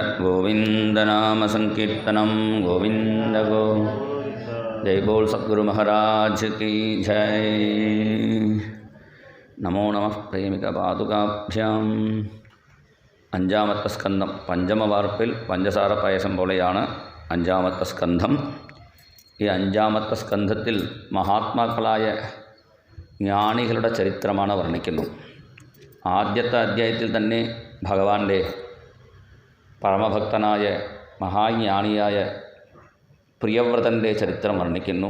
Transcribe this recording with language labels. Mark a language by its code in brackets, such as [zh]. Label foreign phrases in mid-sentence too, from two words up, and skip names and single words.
[sa] गोविंद नाम संकीर्तनम गोविंद गो। [hi] जय बोल सद्गुरु महाराज की जय। [sa] नमो नमः प्रेमिक पादुकाभ्याम। [ml] അഞ്ചാമത്തെ സ്കന്ധം പഞ്ചമവാർപ്പിൽ പഞ്ചസാര പായസം പോലെയാണ് അഞ്ചാമത്തെ സ്കന്ധം. ഈ അഞ്ചാമത്തെ സ്കന്ധത്തിൽ മഹാത്മാക്കളായ ജ്ഞാനികളുടെ ചരിത്രമാണ് വർണ്ണിക്കുന്നത്. ആദ്യത്തെ അധ്യായത്തിൽ തന്നെ ഭഗവാന്റെ പരമഭക്തനായ മഹാജ്ഞാനിയായ പ്രിയവ്രതൻ്റെ ചരിത്രം വർണ്ണിക്കുന്നു.